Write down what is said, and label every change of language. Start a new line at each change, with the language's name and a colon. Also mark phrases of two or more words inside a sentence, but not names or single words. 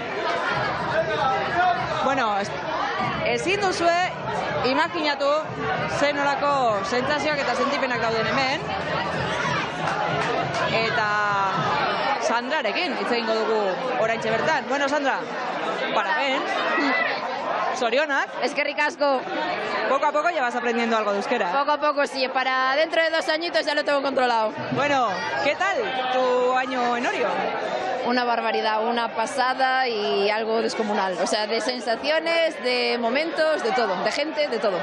Basque: Ezin duzue imaginatu zen nolako sentsazioak eta sentipenak dauden hemen, eta Sandrarekin hitz egingo dugu oraintxe bertan. Sandra, parabéns. Zorionak. Eskerrik asko.
Spanish: Poco a poco ya vas aprendiendo algo de euskera. Poco a poco, sí. Para dentro de 2 añitos ya lo tengo controlado. ¿Qué tal tu año en Orio? Una barbaridad, una pasada y algo descomunal. O sea, de sensaciones, de momentos, de todo. De gente, de todo.